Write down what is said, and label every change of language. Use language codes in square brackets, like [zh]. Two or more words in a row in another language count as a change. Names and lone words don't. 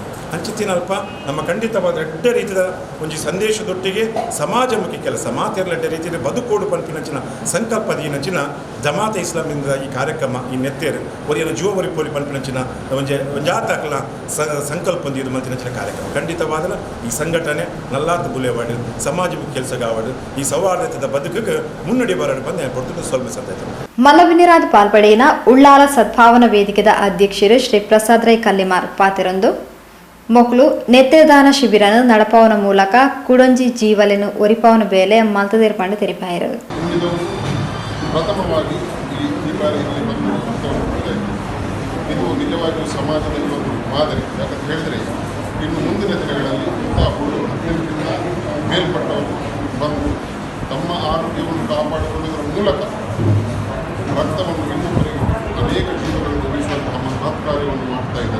[tcy] ಅಂಚಿತ್ತಿನಲ್ಪ ನಮ್ಮ ಖಂಡಿತವಾದ ಎಡ್ಡ ರೀತಿಯ ಒಂಜಿ ಸಂದೇಶದೊಟ್ಟಿಗೆ ಸಮಾಜಮುಖಿ ಕೆಲಸ ಮಾತೆರ್ಲ ಎಡ್ಡ ರೀತಿಯ ಬದುಕೋಡು ಪನ್ಪಿನಂಚಿನ ಸಂಕಲ್ಪದೀನಂಚಿನ ಜಮಾತೆ ಇಸ್ಲಾಮಿಂದ ಈ ಕಾರ್ಯಕ್ರಮ ಈ ನೆತ್ತೇರು ಒರಿಯನ ಜೀವ ಒರಿಪೋಲಿ ಪನ್ಪಿನಂಚಿನ ಒಂಜಾತಕಲ ಸಂಕಲ್ಪ ಹೊಂದಿದ್ದು ಮಂಚಿನಂಚಿನ ಕಾರ್ಯಕ್ರಮ ಖಂಡಿತವಾದ ಈ ಸಂಘಟನೆ ನಲ್ಲಾತು ಬುಲೆವಾಡು ಸಮಾಜಮುಖಿ ಕೆಲಸಗಾವಡು ಈ ಸೌಹಾರ್ದತೆದ ಬದುಕಿಗೆ ಮುನ್ನಡಿ ಬರಡು [kn] ಬಂದು ಕೊಡ್ತದೆ ಸ್ವಲ್ಪ ಸಂದೇಶ. [tcy] ಮಲ್ಲವಿನಿರಾದ ಪಾಲ್ಪಡೆಯಿನ ಉಳ್ಳಾಲ ಸದ್ಭಾವನಾ ವೇದಿಕೆದ ಅಧ್ಯಕ್ಷರು ಶ್ರೀ ಪ್ರಸಾದ್ ರೈ ಕಲ್ಲಿಮಾರ್ ಪಾತಿರೊಂದು ಮೊಕ್ಲು ನೆತ್ತೆದಾನ ಶಿಬಿರನು ನಡಪವನ ಮೂಲಕ ಕುಡೊಂಜಿ ಜೀವಲೆನು ಒರಿಪವನ ಬೇಲೆ ಮಲ್ತದೇರ್ಪಂಡು ತೆರಿಪಾಯಿರು. [kn] ಪ್ರಥಮವಾಗಿ ಈ ಬಾರಿಯಲ್ಲಿ ಇದು ನಿಜವಾಗಿಯೂ ಸಮಾಜದಲ್ಲಿ ಒಂದು ಮಾದರಿ. ಯಾಕಂತ ಹೇಳಿದರೆ ಇನ್ನು ಮುಂದಿನ ದಿನಗಳಲ್ಲಿ ಇಂತಹ ಮೇಲ್ಪಟ್ಟವರು ಬಂದು ತಮ್ಮ ಆರೋಗ್ಯವನ್ನು ಕಾಪಾಡಿಕೊಳ್ಳುವುದರ ಮೂಲಕ ರಕ್ತವನ್ನು ಇನ್ನೊಬ್ಬರಿಗೆ ಅನೇಕ ಜೀವಗಳನ್ನು ಉಳಿಸುವಂತಹ ಮಹತ್ ಕಾರ್ಯವನ್ನು ಮಾಡ್ತಾ ಇದ್ದಾರೆ.